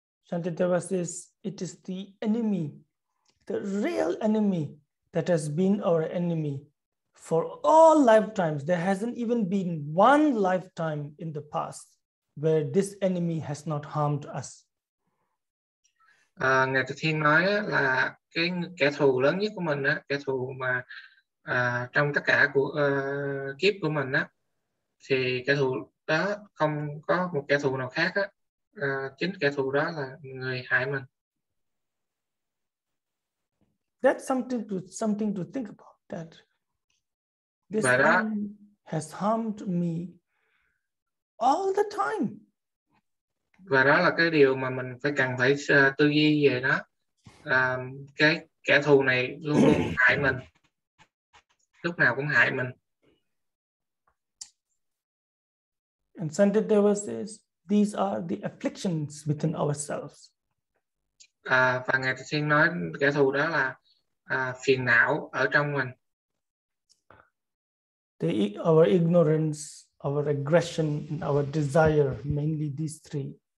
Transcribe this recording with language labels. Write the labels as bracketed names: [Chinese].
[English] Shantideva says it is the enemy, the real enemy that has been our enemy for all lifetimes. There hasn't even been one lifetime in the past where this enemy has not harmed us. [Vietnamese] Ngài Từ Thiên nói là cái kẻ thù lớn nhất của mình á, kẻ thù mà trong tất cả của kiếp của mình á, thì kẻ thù đó không có một kẻ thù nào khác á, chính kẻ thù đó là người hại mình. [English] That's something to think about, that this enemy has harmed me all the time. [Vietnamese] Và đó là cái điều mà mình cần phải tư duy về nó. Cái kẻ thù này luôn luôn hại mình, lúc nào cũng hại mình. [English] And Shantideva says these are the afflictions within ourselves. [Vietnamese] Và Ngài Từ Thiên nói kẻ thù đó là phiền não ở trong mình. [English] Our ignorance, our aggression, and our desire, mainly these three.